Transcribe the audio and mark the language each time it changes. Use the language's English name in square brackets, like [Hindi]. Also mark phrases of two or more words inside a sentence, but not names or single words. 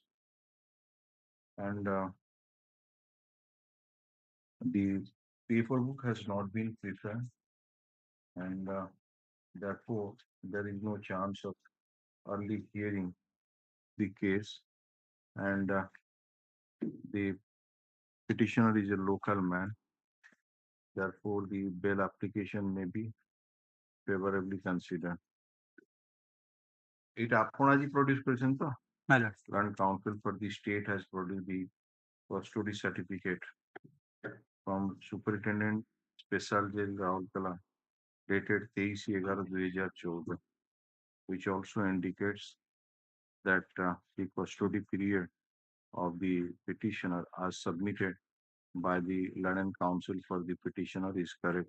[English] And the paperwork has not been prepared, and therefore there is no chance of early hearing the case. And the petitioner is a local man, therefore the bail application may be favorably considered. [Odia] It ଆପଣ ଆଜି produce କରିଛନ୍ତି ତ? [English] Learned counsel for the state has produced the custody certificate from Superintendent Special Jail Raulkela dated 23/11/2014, which also indicates that the custody period of the petitioner as submitted by the learned counsel for the petitioner is correct.